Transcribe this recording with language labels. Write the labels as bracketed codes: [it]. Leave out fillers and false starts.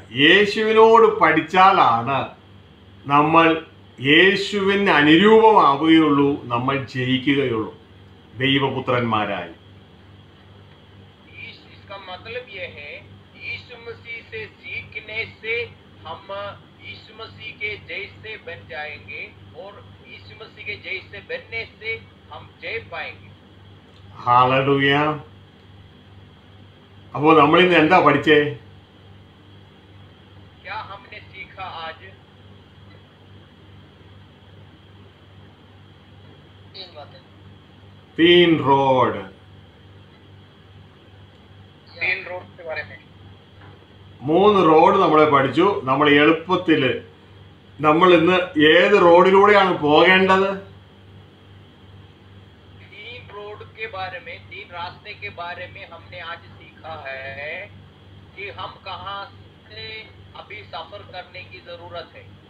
[ml] യേശുവിനോട് പഠിച്ചാലാണ് നമ്മൾ യേശുവിന് അനുരൂപമാവുകയുള്ളൂ, നമ്മൾ ജയിക്കുകയുള്ളൂ ദൈവപുത്രന്മാരായി. [hi] इसका मतलब ये है, यीशु मसीह से सीखने से हम यीशु मसीह के जैसे बन जाएंगे और यीशु मसीह के जैसे बनने से हम जय पाएंगे। [ml] ഹല്ലേലൂയ. അപ്പോൾ നമ്മൾ ഇന്ന് എന്താ പഠിച്ചേ? [hi] क्या हमने सीखा आज? 3 बातें। 3 रोड. 3 रोड के बारे में [ml] 3 റോഡ് നമ്മളെ പഠിച്ചു. നമ്മൾ എളുപ്പത്തില് നമ്മൾ ഇന്ന് ഏത് റോഡിലൂടെയാണ് പോകേണ്ടത്? [hi] 3 रोड के बारे में, 3 रास्ते के बारे में हमने आज सीखा है कि हम कहाँ से अभी सफर करने की जरूरत है।